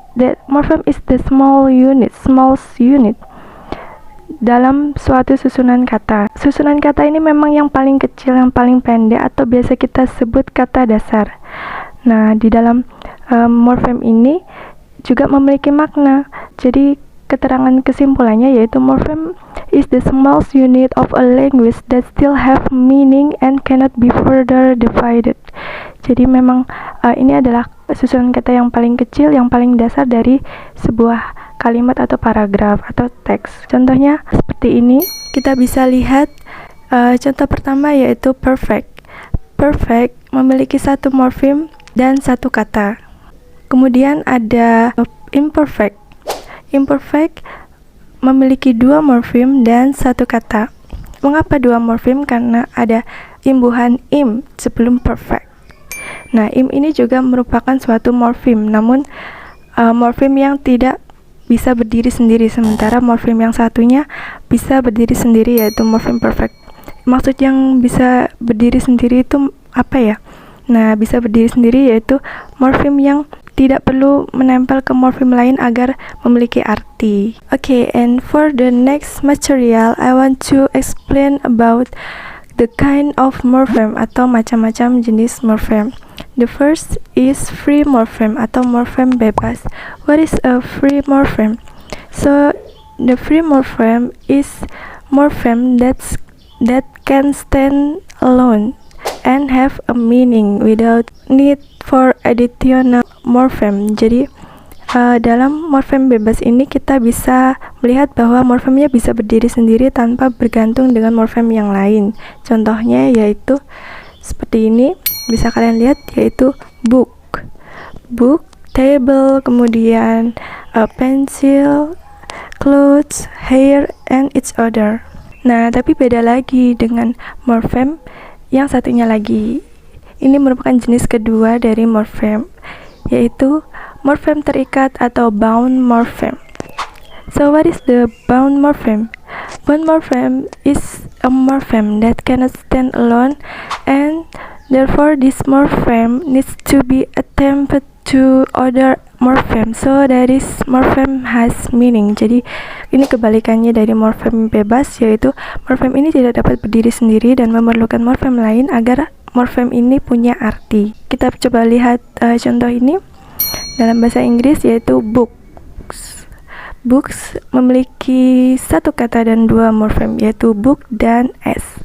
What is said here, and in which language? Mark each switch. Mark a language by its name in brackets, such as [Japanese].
[English] That morpheme is the smallest unit [Indonesian] dalam suatu susunan kata. Susunan kata ini memang yang paling kecil, yang paling pendek, atau biasa kita sebut kata dasar. Nah, di dalam morpheme ini juga memiliki makna. Jadi, keterangan kesimpulannya yaitu [English] morpheme is the smallest unit of a language that still have meaning and cannot be further divided. [Indonesian] Jadi, memang ini adalah susunan kata yang paling kecil, yang paling dasar dari sebuah kalimat atau paragraf atau teks. Contohnya seperti ini. Kita bisa lihat contoh pertama yaitu perfect. Perfect memiliki satu morfem dan satu kata. Kemudian ada imperfect. Imperfect memiliki 2 morfem dan satu kata. Mengapa 2 morfem? Karena ada imbuhan im sebelum perfect. Nah, im ini juga merupakan suatu morfem, namun morfem yang tidak bisa berdiri sendiri, sementara morfem yang satunya bisa berdiri sendiri, yaitu morfem perfect. Maksud yang bisa berdiri sendiri itu apa ya? Nah, bisa berdiri sendiri yaitu morfem yang tidak perlu menempel ke morfem lain agar memiliki arti. [English] Okay, and for the next material, I want to explain about the kind of morpheme [Indonesian] atau macam-macam jenis morpheme. [English] The first is free morpheme [Indonesian] atau morpheme bebas. [English] What is a free morpheme? So, the free morpheme is morpheme that can stand alone and have a meaning without need for additional morpheme. [Indonesian] Jadi, dalam morfem bebas ini kita bisa melihat bahwa morfemnya bisa berdiri sendiri tanpa bergantung dengan morfem yang lain. Contohnya yaitu seperti ini, bisa kalian lihat, yaitu book, table, kemudian pencil, clothes, hair, and each other. Nah, tapi beda lagi dengan morfem yang satunya lagi. Ini merupakan jenis kedua dari morfem, yaitu morfem terikat atau bound morpheme. [English] So what is the bound morpheme? Bound morpheme is a morpheme that cannot stand alone, and therefore this morpheme needs to be attached to other morpheme so that this morpheme has meaning. [Indonesian] Jadi ini kebalikannya dari morfem bebas, yaitu morfem ini tidak dapat berdiri sendiri dan memerlukan morfem lain agar morfem ini punya arti. Kita coba lihat contoh ini dalam bahasa Inggris, yaitu books. Books memiliki satu kata dan 2 morfem, yaitu book dan s.